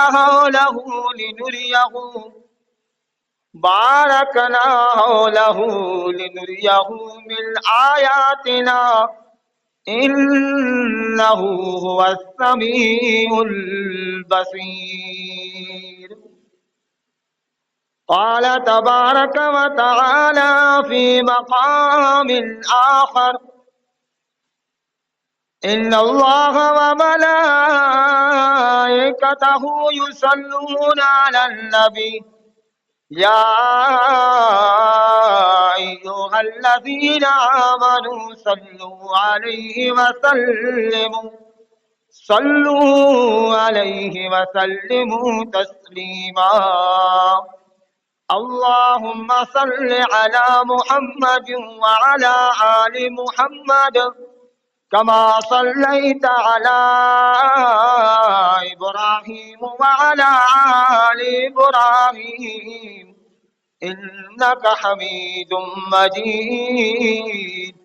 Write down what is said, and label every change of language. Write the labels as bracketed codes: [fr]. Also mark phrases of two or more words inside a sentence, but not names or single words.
[ar] حوله لنريه من آياتنا إنه هو السميع البصير. قال تبارك و تعالى في مقام آخر إن الله و ملائكته يصلون على النبي يا أيها الذين آمنوا صلوا عليه و سلموا تسليما. اللهم صل على محمد و على آل محمد كما صليت على إبراهيم و على آل إبراهيم إنك حميد مجيد.